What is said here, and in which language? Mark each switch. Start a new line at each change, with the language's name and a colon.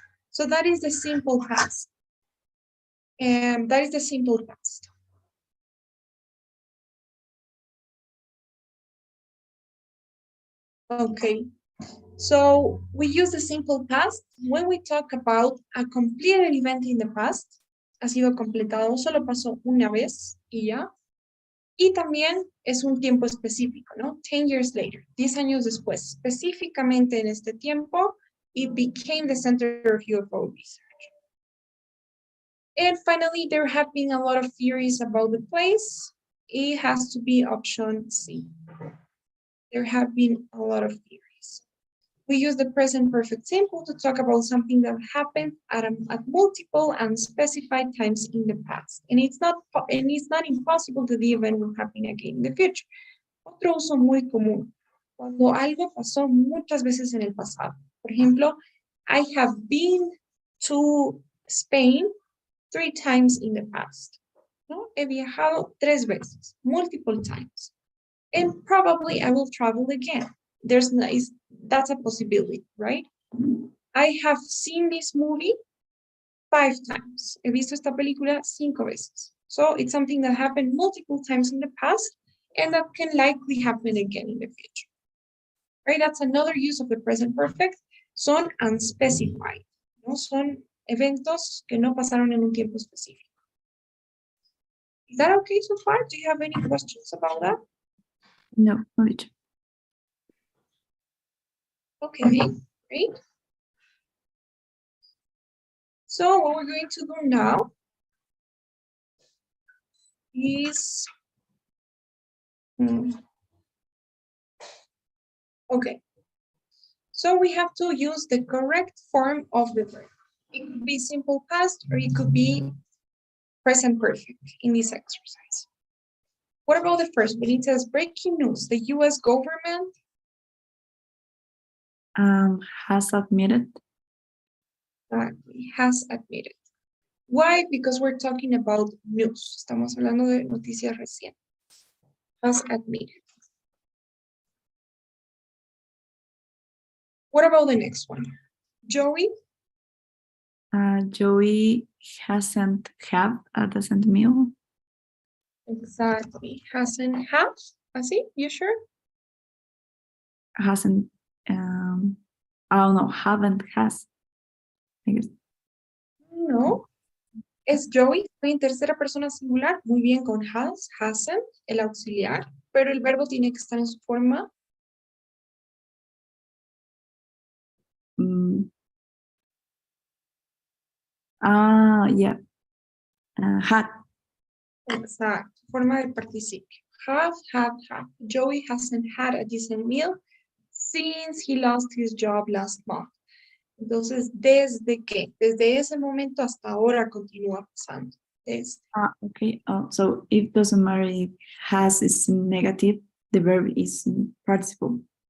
English: So that is the simple past. And that is the simple past. Okay. So we use the simple past when we talk about a completed event in the past.
Spanish: Ha sido completado, solo pasó una vez y ya. Y también es un tiempo específico, ¿no? 10 years later, 10 años después. Específicamente en este tiempo
English: it became the center of UFO research. And finally, there have been a lot of theories about the place. It has to be option C. There have been a lot of theories. We use the present perfect simple to talk about something that happened at multiple and specified times in the past. And it's not impossible that the event will happen again in the future.
Spanish: Otro uso muy común, cuando algo pasó muchas veces en el pasado.
English: Por ejemplo, I have been to Spain 3 times in the past. ¿No? He viajado 3 veces, multiple times. And probably I will travel again. That's a possibility, right? I have seen this movie 5 times.
Spanish: He visto esta película 5 veces.
English: So it's something that happened multiple times in the past and that can likely happen again in the future. Right? That's another use of the present perfect.
Spanish: Son unspecified. ¿No? Son eventos que no pasaron en un tiempo específico.
English: Is that okay so far? Do you have any questions about that? No, not. Okay, great. So what we're going to do now is, okay. So we have to use the correct form of the verb. It could be simple past or it could be present perfect in this exercise. What about the first one? It says breaking news. The US government has admitted. Has admitted. Why? Because we're talking about news. Estamos hablando de noticias recientes. Has admitted. What about the next one? Joey? Joey hasn't had a decent meal. Exactly. Hasn't have? Así? You sure? Hasn't, I don't know, haven't, has. I guess. No.
Spanish: Es Joey, en tercera persona singular, muy bien con has, hasn't, el auxiliar, pero el verbo tiene que estar en su forma.
English: Yeah. Had.
Spanish: Exacto, forma del participio.
English: Have. Joey hasn't had a decent meal since he lost his job last month.
Spanish: Entonces, ¿desde qué? Desde ese momento hasta ahora continúa pasando. Desde.
English: Okay. So it doesn't matter if has is negative, the verb is participle.